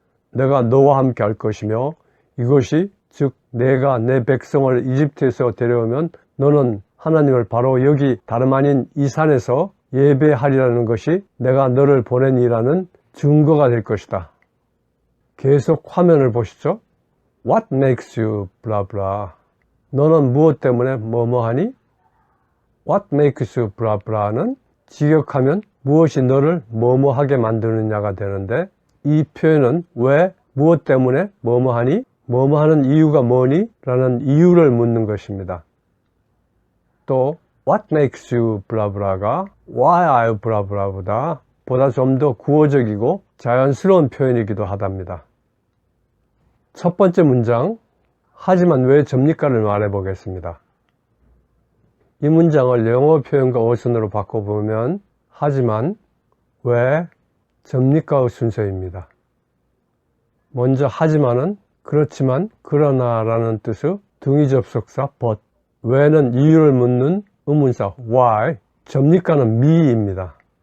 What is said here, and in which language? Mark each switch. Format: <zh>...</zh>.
<ko>내가 너와 함께 할 것이며 이것이 즉 내가 내 백성을 이집트에서 데려오면 너는 하나님을 바로 여기 다름 아닌 이 산에서 예배하리라는 것이 내가 너를 보낸 이라는 증거가 될 것이다. 계속 화면을 보시죠.</ko> <en>What makes you blah blah?</en> <ko>너는 무엇 때문에 뭐뭐하니?</ko> <en>What makes you blah blah</en> <ko>는 직역하면 무엇이 너를 뭐뭐하게 만드느냐가 되는데 이 표현은 왜 무엇 때문에 뭐뭐하니? 뭐뭐하는 이유가 뭐니? 라는 이유를 묻는 것입니다. 또</ko> <en>What makes you blah blah</en> <ko>가</ko> <en>Why are you blah blah</en> <ko>보다 좀 더 구어적이고 자연스러운 표현이기도 하답니다. 첫 번째 문장 하지만 왜 접니까를 말해 보겠습니다. 이 문장을 영어 표현과 어순으로 바꿔보면 하지만 왜 접니까의 순서입니다. 먼저 하지만은 그렇지만 그러나 라는 뜻의 등위 접속사 but 왜는 이유를 묻는 의문사 why 접니까는 me입니다.</ko>